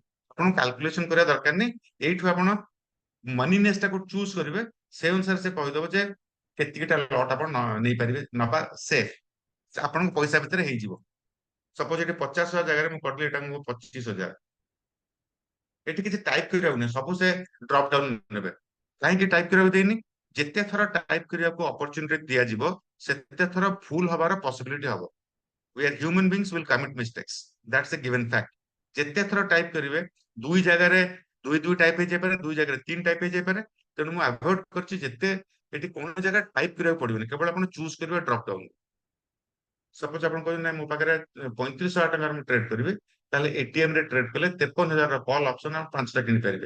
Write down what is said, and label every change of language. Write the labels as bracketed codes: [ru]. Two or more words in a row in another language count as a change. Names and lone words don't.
[or] ଆପଣଙ୍କୁ କ୍ୟାଲକୁଲେସନ କରିବା ଦରକାର ନାହିଁ, ଏଇଠୁ ଆପଣ ମନିନେସ୍ ଟାକୁ ଚୁଜ କରିବେ, ସେ ଅନୁସାରେ ସେ କହିଦବ ଯେ କେତିକିଟା ଲଟ୍ ଆପଣ ନେଇପାରିବେ ନବା ସେଫ୍, ଆପଣଙ୍କ ପଇସା ଭିତରେ ହେଇଯିବ। ସପୋଜ ଏଠି 50,000 ଜାଗାରେ ମୁଁ କରିଲି ଏଟା ମୁଁ 25,000, ଏଠି କିଛି ଟାଇପ କରିବାକୁ ନାହିଁ, ସବୁ ସେ [en] drop down [or] ନେବେ। କାହିଁକି ଟାଇପ କରିବାକୁ ଦେଇନି, ଯେତେ ଥର ଟାଇପ କରିବାକୁ ଅପରଚୁନିଟି ଦିଆଯିବ ସେତେ ଥର ଭୁଲ ହବାର ପସିବିଲିଟି ହବ। [en] We are human beings, will commit mistakes, that's a given fact। [or] ଯେତେ ଥର ଟାଇପ କରିବେ ଦୁଇ ଜାଗାରେ ଦୁଇ ଟାଇପ ହେଇଯାଇପାରେ, ଦୁଇ ଜାଗାରେ 3 ଟାଇପ ହେଇଯାଇପାରେ। ତେଣୁ ମୁଁ ଆଭଏଡ କରିଛି ଯେତେ ଏଠି କୌଣସି ଜାଗା ଟାଇପ କରିବାକୁ ପଡିବନି, କେବଳ ଆପଣ ଚୁଜ କରିବେ [en] drop down. [or] ସପୋଜ ଆପଣ କହିବେ ନାଇଁ ମୋ ପାଖରେ 35,000 ଟଙ୍କାର ମୁଁ ଟ୍ରେଡ୍ କରିବି, ତାହେଲେ ଏଟିଏମ ରେ ଟ୍ରେଡ୍ କଲେ 53,000 ର [en] call option [or] ଆଉ 5ଟା କିଣିପାରିବେ।